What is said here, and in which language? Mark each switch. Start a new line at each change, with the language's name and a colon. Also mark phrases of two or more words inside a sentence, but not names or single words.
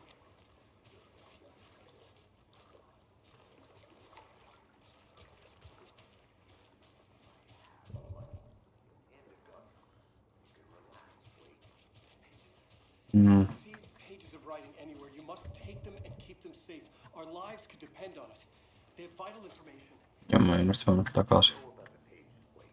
English: These pages of writing anywhere, you must take them and keep them safe. Our lives could depend on it. They have vital information.
Finnish: Ja mä en olisi saanut takaisin.
English: Know about the pages, Blake.